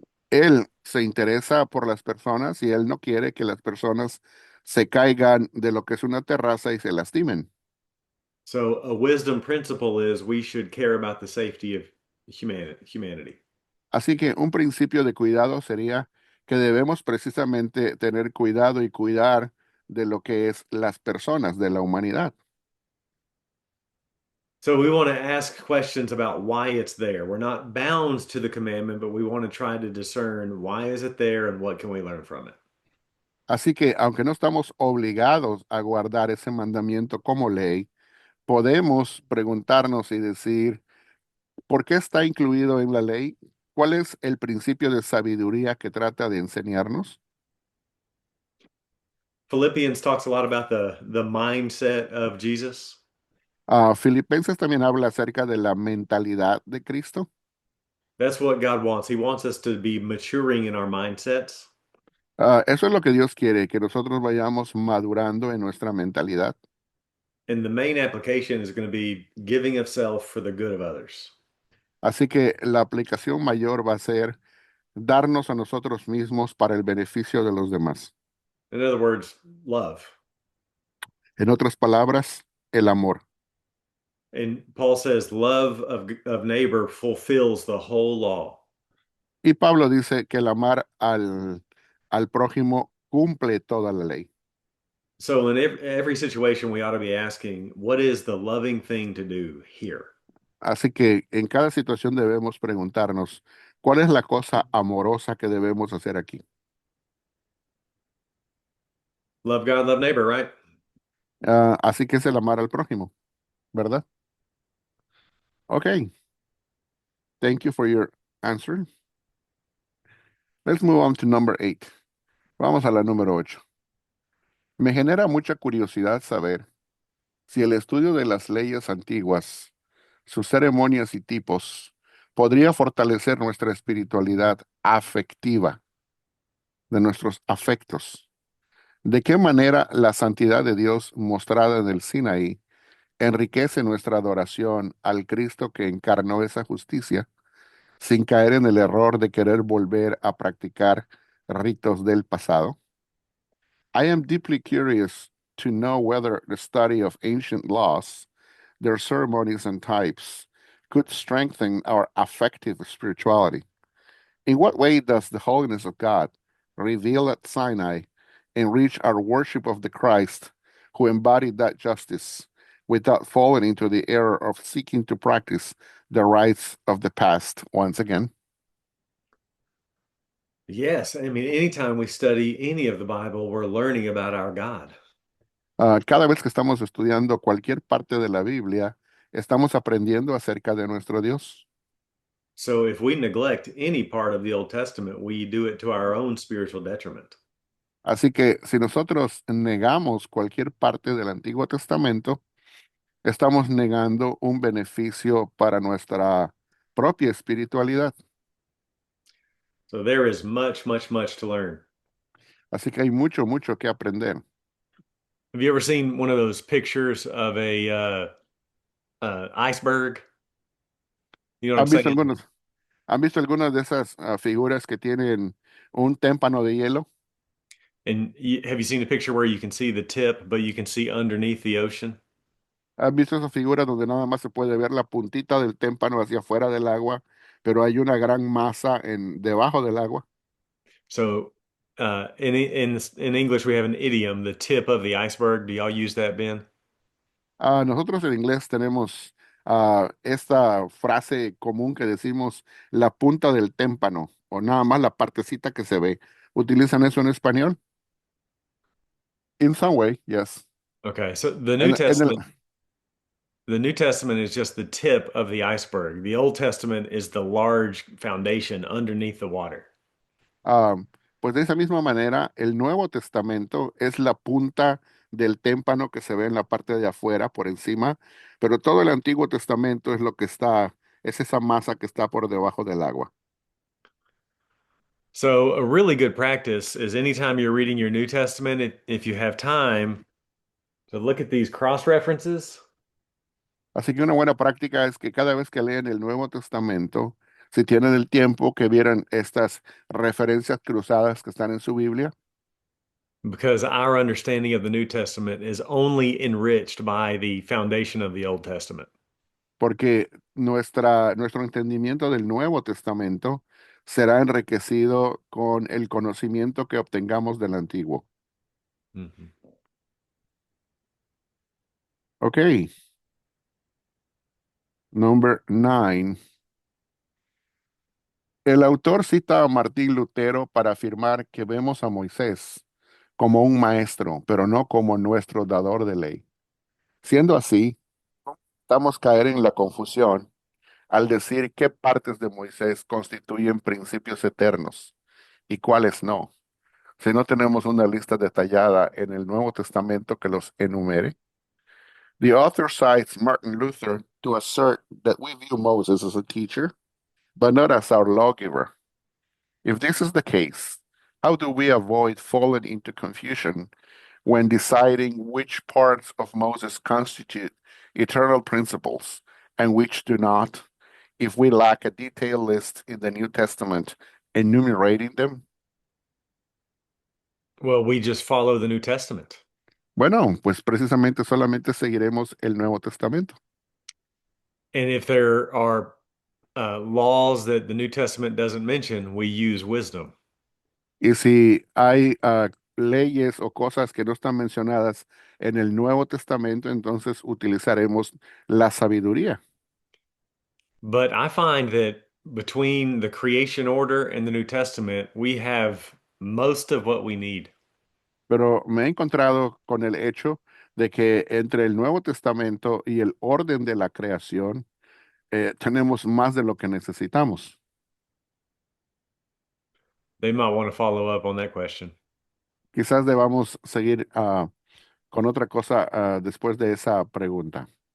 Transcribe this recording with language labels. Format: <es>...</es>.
<es>Él se interesa por las personas y él no quiere que las personas se caigan de lo que es una terraza y se lastimen.</es> <en>So a wisdom principle is we should care about the safety of humanity.</en> <es>Así que un principio de cuidado sería que debemos precisamente tener cuidado y cuidar de lo que es las personas de la humanidad.</es> <en>So we want to ask questions about why it's there. We're not bound to the commandment, but we want to try to discern why is it there and what can we learn from it.</en> <es>Así que aunque no estamos obligados a guardar ese mandamiento como ley, podemos preguntarnos y decir, ¿por qué está incluido en la ley? ¿Cuál es el principio de sabiduría que trata de enseñarnos?</es> <en>Philippians talks a lot about the mindset of Jesus.</en> <es>Filipenses también habla acerca de la mentalidad de Cristo.</es> <en>That's what God wants. He wants us to be maturing in our mindsets.</en> <es>Eso es lo que Dios quiere, que nosotros vayamos madurando en nuestra mentalidad.</es> <en>And the main application is going to be giving of self for the good of others.</en> <es>Así que la aplicación mayor va a ser darnos a nosotros mismos para el beneficio de los demás.</es> <en>In other words, love.</en> <es>En otras palabras, el amor.</es> <en>And Paul says, love of neighbor fulfills the whole law.</en> <es>Y Pablo dice que el amar al prójimo cumple toda la ley.</es> <en>So in every situation, we ought to be asking, what is the loving thing to do here?</en> <es>Así que en cada situación debemos preguntarnos, ¿cuál es la cosa amorosa que debemos hacer aquí?</es> <en>Love God, love neighbor, right?</en> <es>Así que es el amar al prójimo, ¿verdad?</es> <en>Okay, thank you for your answer. Let's move on to number 8.</en> <es>Vamos a la número 8. Me genera mucha curiosidad saber si el estudio de las leyes antiguas, sus ceremonias y tipos, podría fortalecer nuestra espiritualidad afectiva, de nuestros afectos. ¿De qué manera la santidad de Dios mostrada en el Sinaí enriquece nuestra adoración al Cristo que encarnó esa justicia, sin caer en el error de querer volver a practicar ritos del pasado?</es> <en>I am deeply curious to know whether the study of ancient laws, their ceremonies and types, could strengthen our affective spirituality. In what way does the holiness of God, revealed at Sinai, enrich our worship of the Christ who embodied that justice without falling into the error of seeking to practice the rites of the past once again? Yes, I mean, anytime we study any of the Bible, we're learning about our God.</en> <es>Cada vez que estamos estudiando cualquier parte de la Biblia, estamos aprendiendo acerca de nuestro Dios.</es> <en>So if we neglect any part of the Old Testament, we do it to our own spiritual detriment.</en> <es>Así que si nosotros negamos cualquier parte del Antiguo Testamento, estamos negando un beneficio para nuestra propia espiritualidad.</es> <en>So there is much, much, much to learn.</en> <es>Así que hay mucho, mucho que aprender.</es> <en>Have you ever seen one of those pictures of a iceberg? You know what I'm</en> <es>¿Han visto</es> <en>saying?</en> <es>algunos, han visto algunas de esas figuras que tienen un témpano de hielo?</es> <en>And have you seen a picture where you can see the tip, but you can see underneath the ocean?</en> <es>¿Han visto esas figuras donde nada más se puede ver la puntita del témpano hacia afuera del agua, pero hay una gran masa debajo del agua?</es> <en>So in English, we have an idiom, the tip of the iceberg. Do y'all use that, Ben?</en> <es>Nosotros en inglés tenemos esta frase común que decimos la punta del témpano, o nada más la partecita que se ve. ¿Utilizan eso en español?</es> <en>In some way, yes. Okay, so</en> <es>En el,</es> <en>The New Testament is just the tip of the iceberg. The Old Testament is the large foundation underneath the water.</en> <es>ah, pues de esa misma manera, el Nuevo Testamento es la punta del témpano que se ve en la parte de afuera, por encima, pero todo el Antiguo Testamento es lo que está, es esa masa que está por debajo del agua.</es> <en>So, a really good practice is anytime you're reading your New Testament, if you have time, to look at these cross references.</en> <es>Así que una buena práctica es que cada vez que leen el Nuevo Testamento, si tienen el tiempo, que vieran estas referencias cruzadas que están en su Biblia,</es> <en>Because our understanding of the New Testament is only enriched by the foundation of the Old Testament.</en> <es>porque nuestro entendimiento del Nuevo Testamento será enriquecido con el conocimiento que obtengamos del Antiguo. Mhm.</es> <en>Ok, number 9.</en> <es>El autor cita a Martín Lutero para afirmar que vemos a Moisés como un maestro, pero no como nuestro dador de ley. Siendo así, estamos caer en la confusión al decir qué partes de Moisés constituyen principios eternos y cuáles no, si no tenemos una lista detallada en el Nuevo Testamento que los enumere.</es> <en>The author cites Martin Luther to assert that we view Moses as a teacher, but not as our lawgiver. If this is the case, how do we avoid falling into confusion when deciding which parts of Moses constitute eternal principles and which do not, if we lack a detailed list in the New Testament enumerating them? Well, we just follow the New Testament.</en> <es>Bueno, pues precisamente solamente seguiremos el Nuevo Testamento.</es> <en>And if there are laws that the New Testament doesn't mention, we use wisdom.</en> <es>Y si hay leyes o cosas que no están mencionadas en el Nuevo Testamento, entonces utilizaremos la sabiduría.</es> <en>But I find that between the creation order and the New Testament, we have most of what we need.</en> <es>Pero me he encontrado con el hecho de que entre el Nuevo Testamento y el orden de la creación, tenemos más de lo que necesitamos.</es> <en>They might want to follow up on that question.</en> <es>Quizás debamos seguir con otra cosa después de esa pregunta.</es>